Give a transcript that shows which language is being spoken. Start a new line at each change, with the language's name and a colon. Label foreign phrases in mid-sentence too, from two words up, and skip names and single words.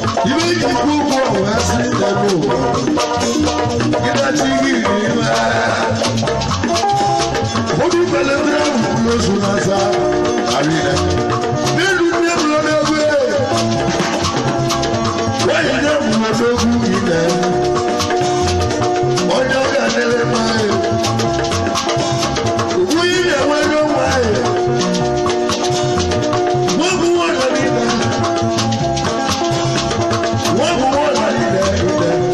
Igbo: Ibe iji kwu ụgwọ wee sị elu ụwa. Gị na chi gị dị ime. Obi kwere ndị ahụ kwuru ozu na-aza arịrị. N'elu ndị ebule n'egwu.
English: Why you don't wanna go good in there?
Igbo: Onye ọ ga-adịrị mma ya. Ugwu ị na-enwere onwe ya. Nwa bụ nwa nọ n'ime. Nwa bụ nwa nọ n'ime, n'ime.